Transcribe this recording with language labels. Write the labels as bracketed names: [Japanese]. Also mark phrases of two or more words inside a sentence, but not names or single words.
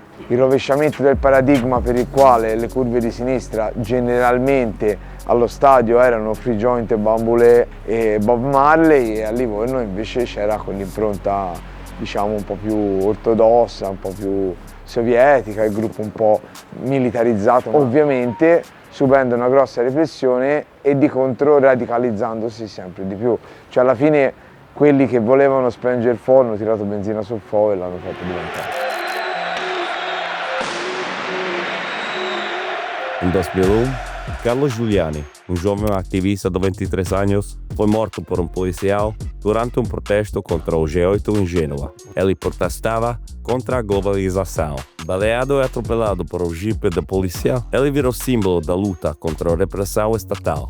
[Italian] Il rovesciamento del paradigma per il quale le curve di sinistra generalmente allo stadio erano Free Joint, Bambulé e Bob Marley, e a Livorno invece c'era quell'impronta diciamo un po' più ortodossa, un po' più sovietica, il gruppo un po' militarizzato, ovviamente subendo una grossa repressione e di contro radicalizzandosi sempre di più. Cioè alla fine quelli che volevano spengere il forno hanno tirato benzina sul fuoco e l'hanno fatto diventare. [Portuguese] Em 2001, Carlos Giuliani, jovem ativista de 23 anos, foi morto por policial durante protesto contra o G8 em Gênova. Ele protestava contra a globalização. Baleado e atropelado por Jeep da polícia, ele virou símbolo da luta contra a repressão estatal.